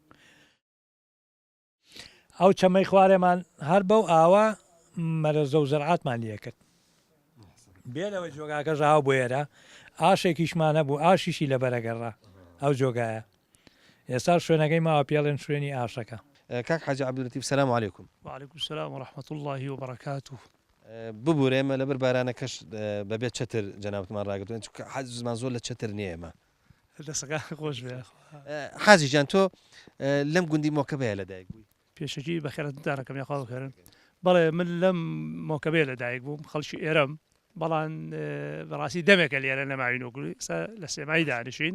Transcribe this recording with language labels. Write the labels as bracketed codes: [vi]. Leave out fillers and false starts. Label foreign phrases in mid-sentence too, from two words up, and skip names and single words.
[ckb] ئەو چەمەی خوارێمان هەر بەو ئاوا مەرەزە و زەرعاتمان لێ کرد بێلەوەی جۆگاکە ژاو بۆ ئێرە ئاشێکیشمانە بوو ئاشیشی لە بەرەگەڕا ئەو جۆگایە ئێستا شوێنەکەی ماوە پێڵێن شوێنی ئاشەکە. کاک حاجی عەبدولەتیف [ar] سەلام عەلەیکوم. وعلیکم السلام ورحمة الله وبركاته. [ckb] ببوورێمە لەبەر بارانەکەش بەبێت چتر جەنابەتمان ڕاگرتوێن حەزمان زۆر لە چتر نییە ئێمە دەسەکان خۆش بێ. حاجی جان تۆ لەم گوندی مۆکەبەیە لەدایک بووی پێشەکی بەخێرەتدانەکەم یاخوا بخێرن بەڵێ من لەم مۆکەبێ لەدایک بووم خەڵکی ئێرەم بەڵام بەڕاستی دەمێکە لێرە نەماوین وگوی لە سێمایی دانیشین.